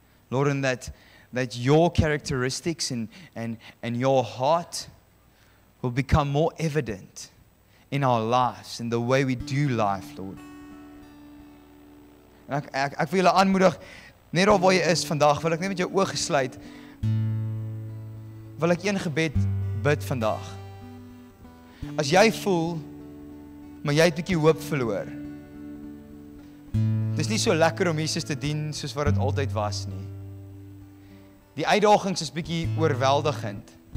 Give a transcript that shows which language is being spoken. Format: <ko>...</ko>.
<en>Lord, and that your characteristics and your heart will become more evident in our lives, in the way we do life, Lord.</en> <af>En ek wil julle aanmoedig, net daar waar jy is vandag, wil ek net met jou oë gesluit, wil ek een gebed bid vandag. As jy voel, maar jy het 'n bietjie hoop verloor. Dis nie so lekker om Jesus te dien soos wat dit altyd was nie. Die uitdagings is bietjie oorweldigend.</af>